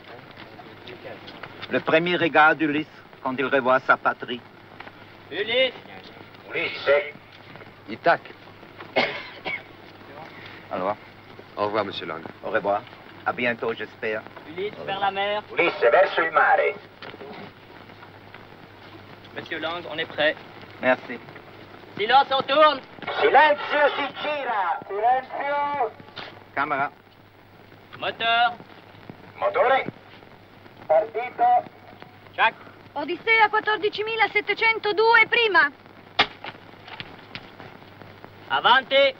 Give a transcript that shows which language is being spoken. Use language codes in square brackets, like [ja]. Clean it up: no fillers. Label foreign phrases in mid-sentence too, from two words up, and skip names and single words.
[fr] Le premier regard d'Ulysse quand il revoit sa patrie. Ulysse. Ithaque. Alors, Au revoir, monsieur Lang. au revoir. À bientôt, j'espère. Ulysse vers la mer. [it] Ulisse verso il mare. [fr] Monsieur Lang, on est prêt. Merci. Silence, on tourne. [it] Silenzio si gira! Silenzio! [fr] Camera. Moteur. [it] Motore! Partito! Jack. Odissea 14.702 prima. Avanti.